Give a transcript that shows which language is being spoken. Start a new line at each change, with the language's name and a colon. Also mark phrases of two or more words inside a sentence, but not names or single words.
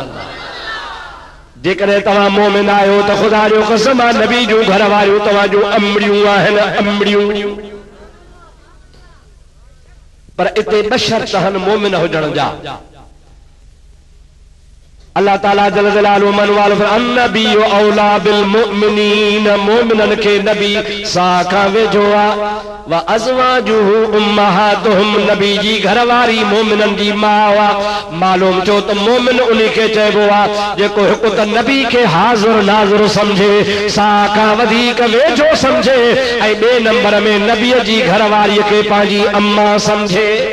Sindhi: जेकॾहिं तव्हां मोमिन आहियो त ख़ुदा जो कसम आहे नबी जूं घर वारियूं तव्हां जूं अमड़ियूं आहिनि, अमड़ियूं। पर इते 2 शर्त आहिनि मोमिन हुजण जा।
Arabic: अल्लाह ताला جل جلاله من وال النبي أولى بالمؤمنين मोमिनन के नबी साखा वेझो आ وأزواجه أمهاتهم नबी जी घरवारी मोमिनन जी मां आ।
Sindhi: मालूम छो त मोमिन उन्हीं के चइबो आ जेको हिकु त नबी के हाज़िर नाज़िर समझे साखा वधीक वेझो समझे ऐं ॿिए नंबर में नबी जी घरवारी के पंहिंजी अम्मा समझे।